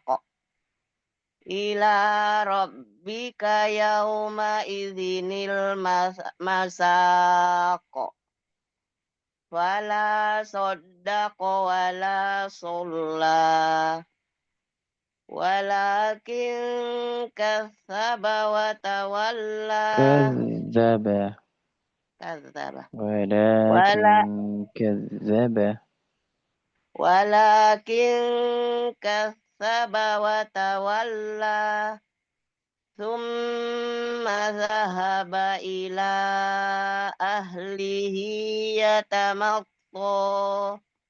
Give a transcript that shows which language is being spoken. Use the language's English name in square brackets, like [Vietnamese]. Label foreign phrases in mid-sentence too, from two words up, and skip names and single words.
[Arabic] إلى ربك يومئذ المساق. فلا صدق ولا صلى ولكن كذب وتولى. كذب Kazzaba. ولكن كذب ولكن كذب وتولى. ثم ذهب إلى أهله يتمطى.